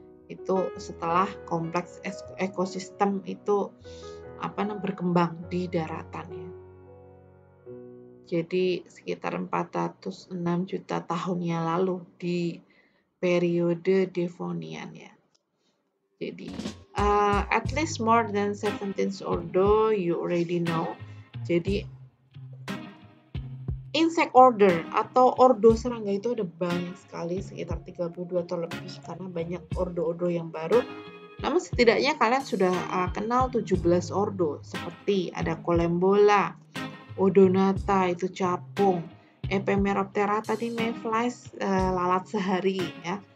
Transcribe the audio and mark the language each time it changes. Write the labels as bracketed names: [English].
[Indonesian] Itu setelah kompleks ekosistem itu berkembang di daratan ya. Jadi sekitar 406 juta tahun yang lalu di periode Devonian ya. [English] Jadi at least more than 17 ordo, you already know. [Indonesian] Jadi insect order atau ordo serangga itu ada banyak sekali, sekitar 32 atau lebih, karena banyak ordo-ordo yang baru. Namun setidaknya kalian sudah kenal 17 ordo, seperti ada Collembola, Odonata itu capung, Ephemeroptera tadi mayflies, lalat sehari ya.